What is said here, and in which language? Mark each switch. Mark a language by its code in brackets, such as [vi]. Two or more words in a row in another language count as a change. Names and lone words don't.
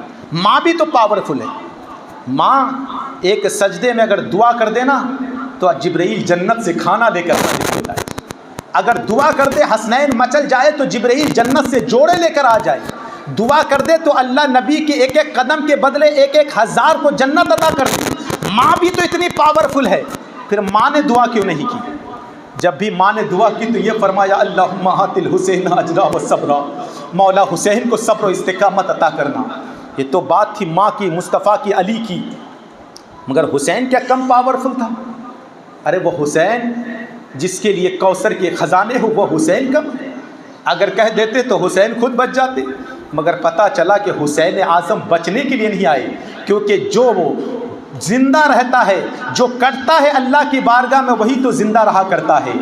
[ur] ماں بھی تو پاورفل ہے، ماں ایک سجدے میں اگر دعا کر دینا تو جبرائیل جنت سے کھانا لے کر نازل ہوتا ہے، اگر دعا کر دے حسنین مچل جائے تو جبرائیل جنت سے جوڑے لے کر آ جائے، دعا کر دے تو اللہ نبی کے ایک ایک قدم کے بدلے ایک ایک ہزار کو جنت عطا کر دے۔ ماں بھی تو اتنی پاورفل ہے، پھر ماں نے دعا کیوں نہیں کی؟ جب بھی ماں نے دعا کی تو یہ فرمایا [ar] اللہم آت الحسین اجرا و صبرا، [ur] مولا حسین کو صبر و استقامت عطا کرنا۔ یہ تو بات تھی ماں کی، مصطفیٰ کی، علی کی، مگر حسین کیا کم پاورفل تھا؟ ارے وہ حسین جس کے لیے کوثر کے خزانے ہو، وہ حسین کم؟ اگر کہہ دیتے تو حسین خود بچ جاتے، مگر پتہ چلا کہ حسین اعظم بچنے کے لیے نہیں آئے، کیونکہ جو وہ زندہ رہتا ہے، جو کرتا ہے اللہ کی بارگاہ میں، وہی تو زندہ رہا کرتا ہے۔